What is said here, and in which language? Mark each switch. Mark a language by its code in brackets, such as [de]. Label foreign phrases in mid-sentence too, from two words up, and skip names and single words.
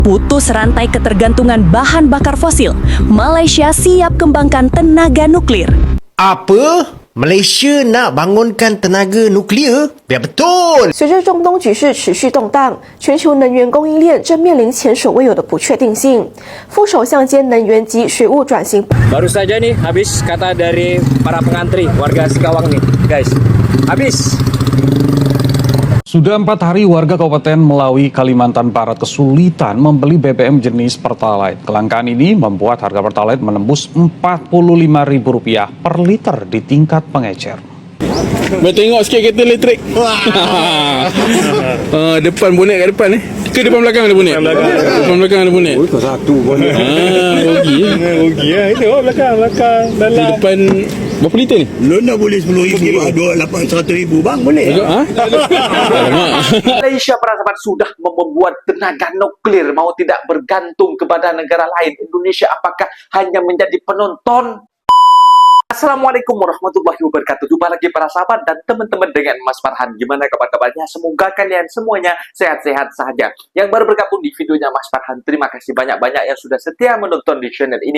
[id] Putus rantai ketergantungan bahan bakar fosil, Malaysia siap kembangkan tenaga nuklir. [ms] Apa? Malaysia nak bangunkan tenaga nuklear? Biar betul! [zh] 随着中东局势持续动荡，全球能源供应链正面临前所未有的不确定性。副首相兼能源及水务转型 [id] Baru saja nih habis kata dari para pengantri warga Singkawang nih guys. Habis. Sudah 4 hari warga Kabupaten Melawi, Kalimantan Barat kesulitan membeli BBM jenis Pertalite. Kelangkaan ini membuat harga Pertalite menembus Rp45.000 per liter di tingkat pengecer. [ms] Boleh tengok sikit kereta elektrik. Depan bonet kat depan ni. Ke depan belakang ada bonet? Depan belakang ada bonet. Oh, itu satu bonet. Rugi. Rugi lah. Itu belakang. Di Dalam. depan berapa liter ni? Lo nak boleh RM10,000, ada RM800,000 bang, boleh? Alamak. [id] Malaysia para sahabat sudah membuat tenaga nuklir, mau tidak bergantung kepada negara lain. Indonesia apakah hanya menjadi penonton? [ar] السلام عليكم ورحمة الله وبركاته. [id] Jumpa lagi para sahabat dan teman-teman dengan Mas Farhan. Gimana kabar-kabarnya? Semoga kalian semuanya sehat-sehat saja. Yang baru bergabung di videonya Mas Farhan, terima kasih banyak-banyak yang sudah setia menonton di channel ini.